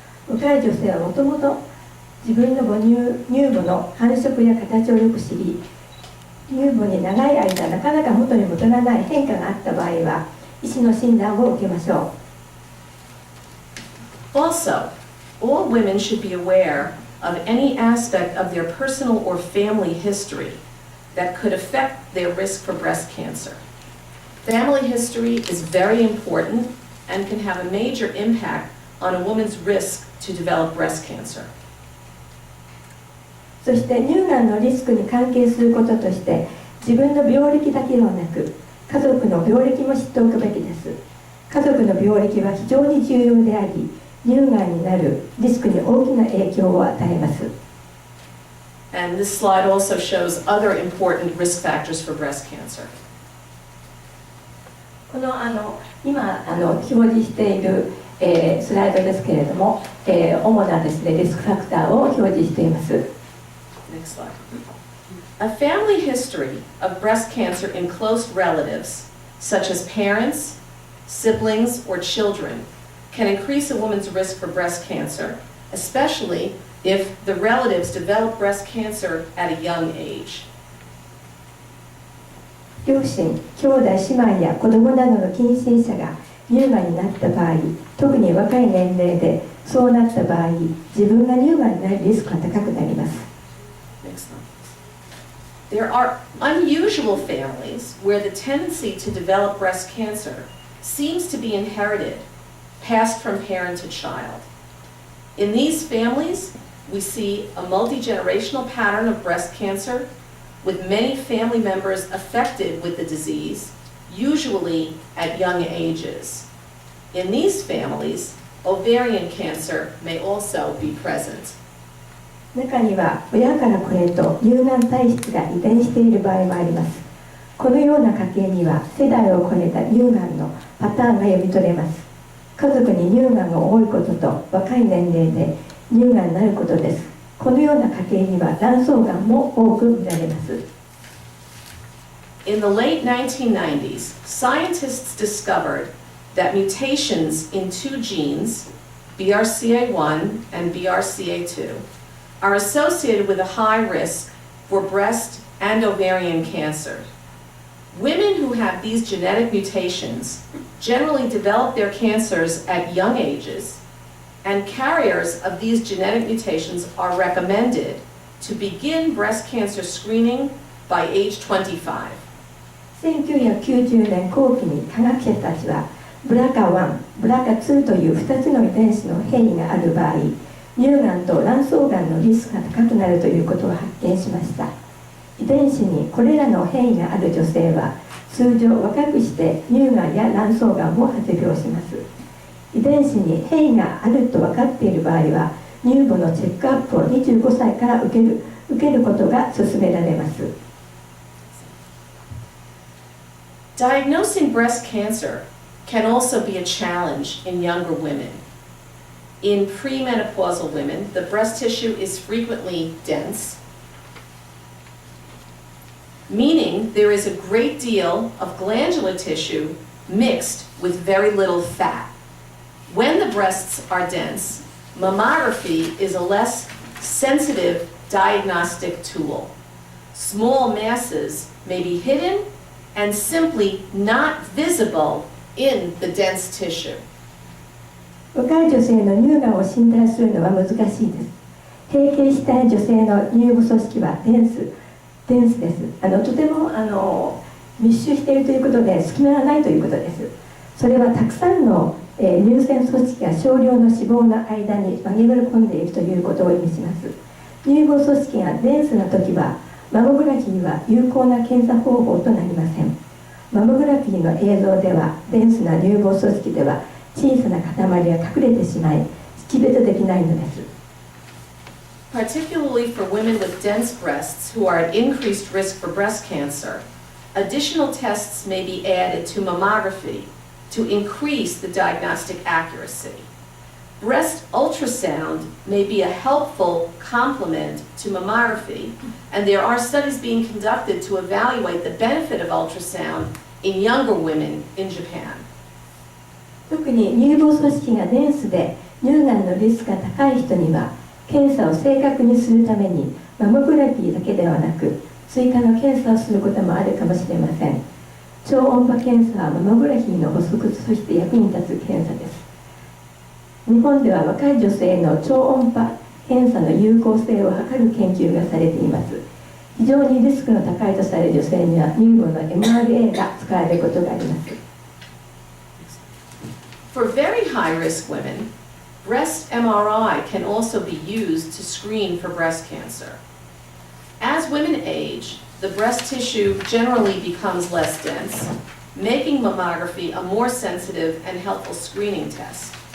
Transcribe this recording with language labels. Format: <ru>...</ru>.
<ja>若い女性はもともと自分の乳部の繁殖や形をよく知り、乳部に長い間なかなか元に戻らない変化があった場合は、医師の診断を受けましょう。</ja> <en>Also, all women should be aware of any aspect of their personal or family history that could affect their risk for breast cancer. Family history is very important and can have a major impact on a woman's risk to develop breast cancer.</en> <ja>そして乳がんのリスクに関係することとして、自分の病歴だけではなく、家族の病歴も知っておくべきです。家族の病歴は非常に重要であり、乳がんになるリスクに大きな影響を与えます。</ja> <en>And this slide also shows other important risk factors for breast cancer.</en> <ja>この今表示している、スライドですけれども、主なですね、リスクファクターを表示しています。</ja> <en>Next slide. A family history of breast cancer in close relatives, such as parents, siblings, or children, can increase a woman's risk for breast cancer, especially if the relatives develop breast cancer at a young age.</en> <ja>両親、兄弟、姉妹や子供などの近親者が乳がんになった場合、特に若い年齢でそうなった場合、自分が乳がんになるリスクが高くなります。</ja> <en>Next slide. There are unusual families where the tendency to develop breast cancer seems to be inherited, passed from parent to child. In these families, we see a multi-generational pattern of breast cancer with many family members affected with the disease, usually at young ages. In these families, ovarian cancer may also be present.</en> <ja>中には親から子へと乳がん体質が遺伝している場合もあります。このような家系には世代を超えた乳がんのパターンが読み取れます。家族に乳がんが多いことと若い年齢で乳がんになることです。このような家系には卵巣がんも多く見られます。</ja> <en>In the late 1990s, scientists discovered that mutations in two genes, BRCA1 and BRCA2, are associated with a high risk for breast and ovarian cancer. Women who have these genetic mutations generally develop their cancers at young ages, and carriers of these genetic mutations are recommended to begin breast cancer screening by age 25.</en> <ja>1990年後期に科学者たちはBRCA1、BRCA2 という2つの遺伝子の変異がある場合、乳がんと卵巣がんのリスクが高くなるということを発見しました。遺伝子にこれらの変異がある女性は通常若くして乳がんや卵巣がんを発病します。遺伝子に変異があると分かっている場合は乳母のチェックアップを25歳から受けることが勧められます。</ja> <en>Diagnosing breast cancer can also be a challenge in younger women. In premenopausal women, the breast tissue is frequently dense, meaning there is a great deal of glandular tissue mixed with very little fat. When the breasts are dense, mammography is a less sensitive diagnostic tool. Small masses may be hidden and simply not visible in the dense tissue.</en> <ja>若い女性の乳がんを診断するのは難しいです。閉経したい女性の乳房組織はデンスです。とても密集しているということで隙間がないということです。それはたくさんの、乳腺組織が少量の脂肪の間に紛れ込んでいるということを意味します。乳房組織がデンスな時はマモグラフィーは有効な検査方法となりません。マモグラフィーの映像ではデンスな乳房組織では小さな塊が隠れてしまい識別できないのです。</ja> <en>Particularly for women with dense breasts who are at increased risk for breast cancer, additional tests may be added to mammography to increase the diagnostic accuracy. Breast ultrasound may be a helpful complement to mammography, and there are studies being conducted to evaluate the benefit of ultrasound in younger women in Japan.</en> <ja>特に乳房組織がデンスで乳がんのリスクが高い人には検査を正確にするためにマモグラフィーだけではなく追加の検査をすることもあるかもしれません。超音波検査はマモグラフィーの補足として役に立つ検査です。日本では若い女性の超音波検査の有効性を測る研究がされています。非常にリスクの高いとされる女性には乳房の MRA が使われることがあります。</ja> <en>For very high-risk women, breast MRI can also be used to screen for breast cancer. As women age, the breast tissue generally becomes less dense, making mammography a more sensitive and helpful screening test.</en>